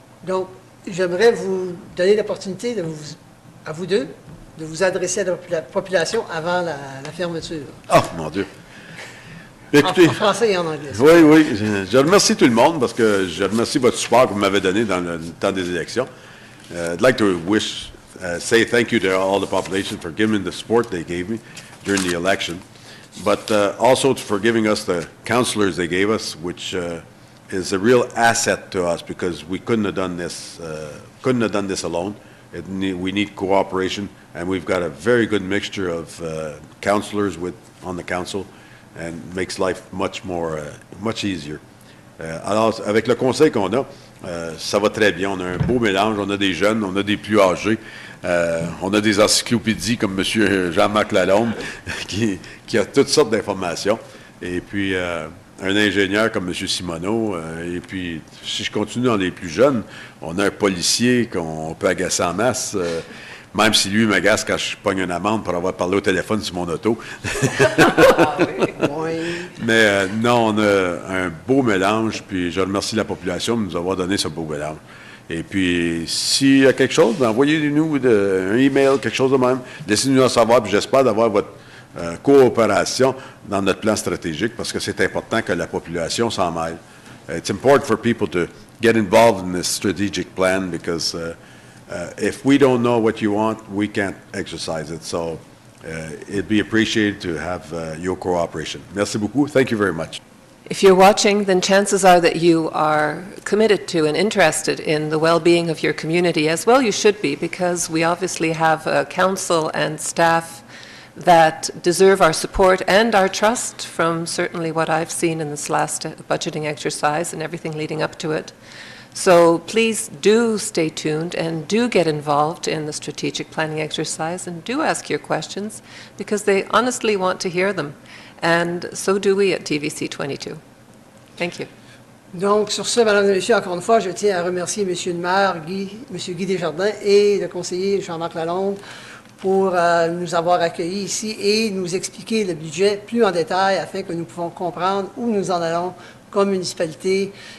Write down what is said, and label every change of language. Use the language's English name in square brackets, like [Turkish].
[French] Donc, j'aimerais vous donner l'opportunité à vous deux de vous adresser à la population avant la fermeture. oh, mon Dieu! En, Écoutez, en français et en anglais. oui, oui, je remercie tout le monde parce que je remercie votre support que vous m'avez donné dans le temps des élections. [English] I'd like to say thank you to all the population for giving the support they gave me during the election, but also for giving us the councillors they gave us, which is a real asset to us because we couldn't have done this alone. We need cooperation, and we've got a very good mixture of councillors on the council, and makes life much easier. [French] Alors, avec le conseil qu'on a, ça va très bien. On a un beau mélange. On a des jeunes, on a des plus âgés. On a des encyclopédies comme M. Jean-Marc Lalonde qui a toutes sortes d'informations. Et puis, un ingénieur comme M. Simoneau. Et puis, si je continue dans les plus jeunes, on a un policier qu'on peut agacer en masse. Même si lui m'agace quand je pogne une amende pour avoir parlé au téléphone sur mon auto. Oui. Mais non, on a un beau mélange, puis je remercie la population de nous avoir donné ce beau mélange. Et puis, s'il y a quelque chose, envoyez-nous un email, quelque chose de même. Laissez-nous en savoir, puis j'espère d'avoir votre coopération dans notre plan stratégique, parce que c'est important que la population s'en mêle. [English] It's important for people to get involved in this strategic plan, because if we don't know what you want, we can't exercise it. So it'd be appreciated to have your cooperation. [French] Merci beaucoup. [English] Thank you very much. If you're watching, then chances are that you are committed to and interested in the well-being of your community, as well you should be, because we obviously have a council and staff that deserve our support and our trust from certainly what I've seen in this last budgeting exercise and everything leading up to it. So please do stay tuned and do get involved in the strategic planning exercise and do ask your questions, because they honestly want to hear them. And so do we at TVC 22. Thank you. [French] Donc, sur ce, Mesdames et Messieurs, encore une fois, je tiens à remercier M. le maire, M. Guy Desjardins et le conseiller Jean-Marc Lalonde pour nous avoir accueillis ici et nous expliquer le budget plus en détail afin que nous puissions comprendre où nous en allons comme municipalité.